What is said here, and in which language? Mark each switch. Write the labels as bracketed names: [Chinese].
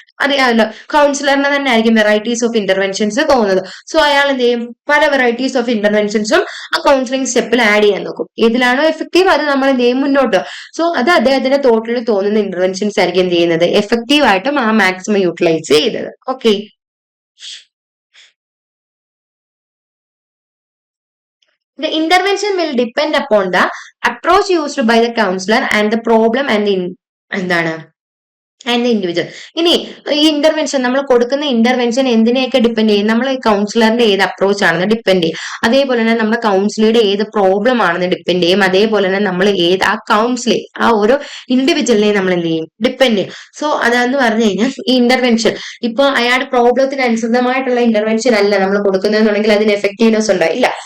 [Malayalam] അറിയാമല്ലോ, കൗൺസിലറിന് തന്നെ ആയിരിക്കും വെറൈറ്റീസ് ഓഫ് ഇന്റർവെൻഷൻസ് തോന്നുന്നത്. സോ അയാൾ എന്ത് ചെയ്യും, പല വെറൈറ്റീസ് ഓഫ് ഇന്റർവെൻഷൻസും ആ കൗൺസിലിംഗ് സ്റ്റെപ്പിൽ ആഡ് ചെയ്യാൻ നോക്കും. ഏതിലാണോ എഫക്റ്റീവ് അത് നമ്മൾ എന്ത് ചെയ്യും മുന്നോട്ട്. സോ അത് അദ്ദേഹത്തിന്റെ തോട്ടിൽ തോന്നുന്ന ഇന്റർവെൻഷൻസ് ആയിരിക്കും എന്ത് ചെയ്യുന്നത് എഫക്റ്റീവ് ആയിട്ടും ആ മാക്സിമം യൂട്ടിലൈസ് ചെയ്തത്. [English] Okay, the intervention will depend upon the approach used by the counselor and the problem and the എന്താണ് and individual. [Malayalam] ഇനി ഈ ഇന്റർവെൻഷൻ നമ്മൾ കൊടുക്കുന്ന ഇന്റർവെൻഷൻ എന്തിനെയൊക്കെ ഡിപ്പെൻഡ് ചെയ്യും, നമ്മൾ കൗൺസിലറിന്റെ ഏത് അപ്രോച്ച് ആണെന്ന് ഡിപ്പെൻഡ് ചെയ്യും. അതേപോലെ തന്നെ നമ്മുടെ കൗൺസിലറുടെ ഏത് പ്രോബ്ലം ആണെന്ന് ഡിപ്പെൻഡ് ചെയ്യും. അതേപോലെ തന്നെ നമ്മൾ ഏത് ആ കൗൺസിലിംഗ് ആ ഓരോ ഇൻഡിവിജ്വലിനെ നമ്മൾ എന്ത് ചെയ്യും ഡിപ്പെൻഡ് ചെയ്യും. സോ അതെന്ന് പറഞ്ഞു കഴിഞ്ഞാൽ ഈ ഇന്റർവെൻഷൻ ഇപ്പൊ അയാളുടെ പ്രോബ്ലത്തിന് അനുസൃതമായിട്ടുള്ള ഇന്റർവെൻഷൻ അല്ല നമ്മൾ കൊടുക്കുന്നതെന്നുണ്ടെങ്കിൽ അതിന് എഫക്റ്റീവ്നെസ് ഉണ്ടായില്ല.